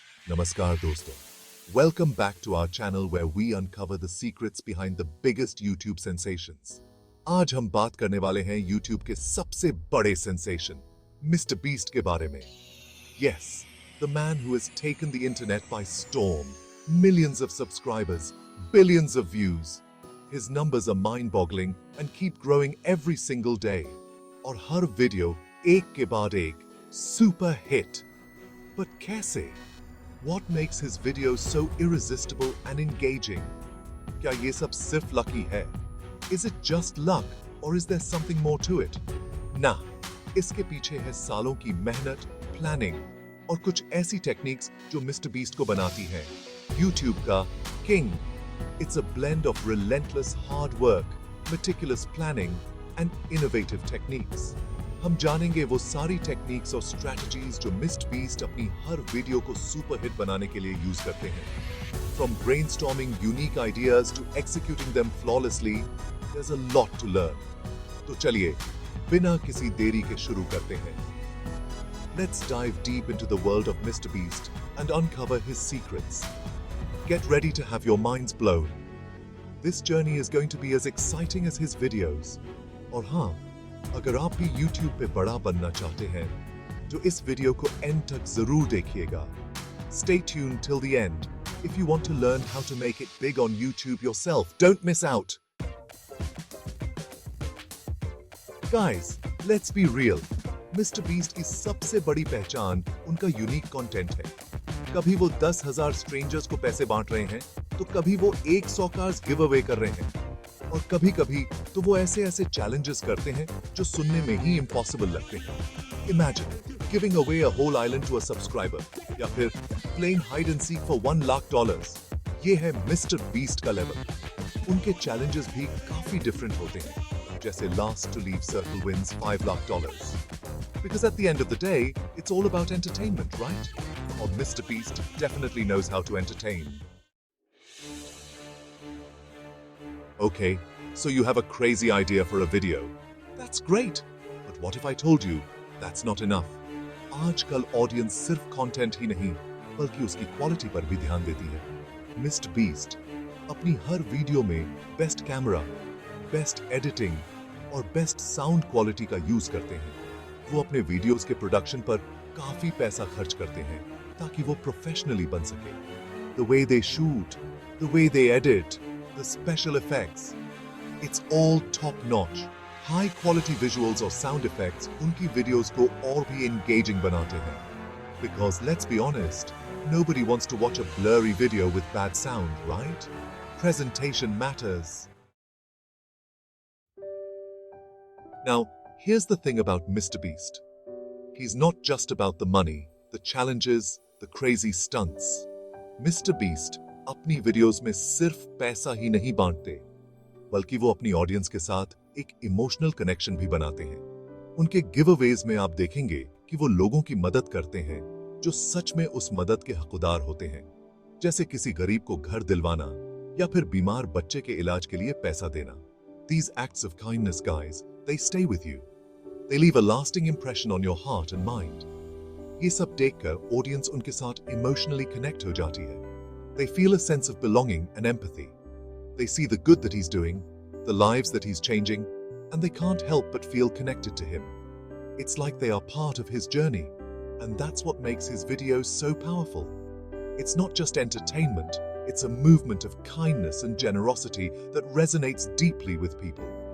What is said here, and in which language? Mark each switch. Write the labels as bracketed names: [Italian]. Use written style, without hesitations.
[Hindi] Namaskar दोस्तों. [English] Welcome back to our channel where we uncover the secrets behind the biggest YouTube sensations. [Hindi] आज हम बात करने वाले हैं YouTube के सबसे बड़े sensation, Mr. Beast के बारे में. [English] Yes, the man who has taken the internet by storm. Millions of subscribers, billions of views. His numbers are mind-boggling and keep growing every single day. [Hindi] और हर वीडियो एक के बाद एक super hit. But कैसे? [English] What makes his videos so irresistible and engaging? [Hindi] क्या ये सब सिर्फ lucky है? [English] Is it just luck or is there something more to it? [Hindi] ना, इसके पीछे है सालों की मेहनत, planning और कुछ ऐसी techniques जो Mr. Beast को बनाती हैं YouTube का king. [English] It's a blend of relentless hard work, meticulous planning and innovative techniques. [Hindi] हम जानेंगे वो सारी टेक्निक्स और स्ट्रैटेजीज जो मिस्टर बीस्ट अपनी हर वीडियो को सुपर हिट बनाने के लिए यूज करते हैं. [English] From brainstorming unique ideas to executing them flawlessly, there's a lot to learn. [Hindi] तो चलिए, बिना किसी देरी के शुरू करते हैं. [English] Let's dive deep into the world of Mr. Beast and uncover his secrets. Get ready to have your minds blown. This journey is going to be as exciting as his videos. [Hindi] और हाँ, अगर आप भी YouTube पे बड़ा बनना चाहते हैं, तो इस वीडियो को एंड तक जरूर देखिएगा. [English] Stay tuned till the end if you want to learn how to make it big on YouTube yourself. Don't miss out. Guys, let's be real. Mr. [Hindi] Beast की सबसे बड़ी पहचान उनका यूनिक कंटेंट है. कभी वो 10,000 स्ट्रेंजर्स को पैसे बांट रहे हैं, तो कभी वो 100 कार्स गिव अवे कर रहे हैं, और कभी-कभी तो वो ऐसे चैलेंजेस करते हैं जो सुनने में ही इम्पॉसिबल लगते हैं. [English] Imagine giving away a whole island to a subscriber, [Hindi] या फिर [English] playing hide and seek for $1 lakh. [Hindi] ये है मिस्टर बीस्ट का लेवल. उनके चैलेंजेस भी काफी डिफरेंट होते हैं, जैसे [English] last to leave circle wins $5 lakh. Because at the end of the day, it's all about entertainment, right? Or Mr. Beast definitely knows how to entertain. Okay, so you have a crazy idea for a video. That's great. But what if I told you that's not enough? [Hindi] आजकल audience सिर्फ content ही नहीं, बल्कि उसकी quality पर भी ध्यान देती है. मिस्टर बीस्ट अपनी हर वीडियो में बेस्ट कैमरा, बेस्ट एडिटिंग और बेस्ट साउंड क्वालिटी का यूज करते हैं. वो अपने वीडियोस के प्रोडक्शन पर काफी पैसा खर्च करते हैं ताकि वो प्रोफेशनली बन सके. [English] The way they shoot, the way they edit, the special effects, it's all top notch. High quality visuals or sound effects [Hindi] उनकी videos को और भी engaging बनाते हैं. [English] Because let's be honest, nobody wants to watch a blurry video with bad sound, right? Presentation matters. Now, here's the thing about Mr. Beast. He's not just about the money, the challenges, the crazy stunts. Mr. [Hindi] Beast अपनी videos में सिर्फ पैसा ही नहीं बांटते, बल्कि वो अपनी audience के साथ एक इमोशनल कनेक्शन भी बनाते हैं. उनके गिव अवेज में आप देखेंगे कि वो लोगों की मदद करते हैं जो सच में उस मदद के हकदार होते हैं, जैसे किसी गरीब को घर दिलवाना या फिर बीमार बच्चे के इलाज के लिए पैसा देना. [English] These acts of kindness, guys, they stay with you. They leave a lasting impression on your heart and mind. [Hindi] ये सब देखकर ऑडियंस उनके साथ इमोशनली कनेक्ट हो जाती है. [English] They feel a sense of belonging and empathy. They see the good that he's doing, the lives that he's changing, and they can't help but feel connected to him. It's like they are part of his journey, and that's what makes his videos so powerful. It's not just entertainment, it's a movement of kindness and generosity that resonates deeply with people.